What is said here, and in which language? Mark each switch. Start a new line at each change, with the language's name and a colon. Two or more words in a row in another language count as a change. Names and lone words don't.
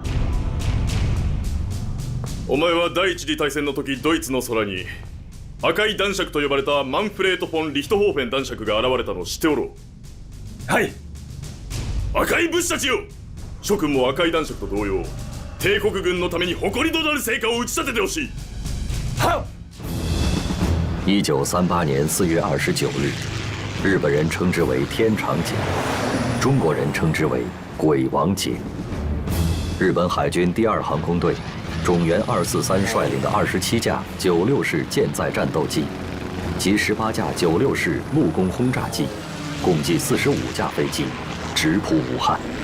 Japanese: お前は第一次大戦の時ドイツの空に赤い男爵と呼ばれたマンフレート・フォン・リヒトホーフェン男爵が現れたのを知っておろう。はい。赤い武士たちよ、諸君も赤い男爵と同様帝国軍のために誇りとなる成果を打ち立ててほしい。は
Chinese: っ。1938年4月29日，日本人称之为天长节，中国人称之为鬼王节。日本海军第2航空队种元243率领的27架96式舰载战斗机及18架96式陆攻轰炸机，共计45架飞机，直扑武汉。